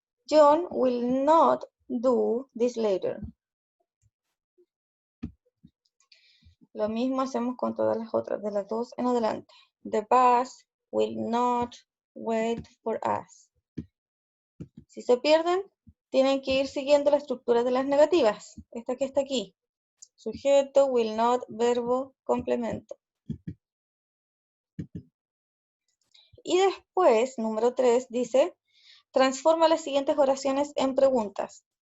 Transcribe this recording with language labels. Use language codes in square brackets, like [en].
[en] John will not do this later. [es] Lo mismo hacemos con todas las otras, de las dos en adelante. [en] The bus will not wait for us. [es] Si se pierden, tienen que ir siguiendo la estructura de las negativas. Esta que está aquí. Sujeto, [en] will not, [es] verbo, complemento. Y después, número 3, dice, transforma las siguientes oraciones en preguntas.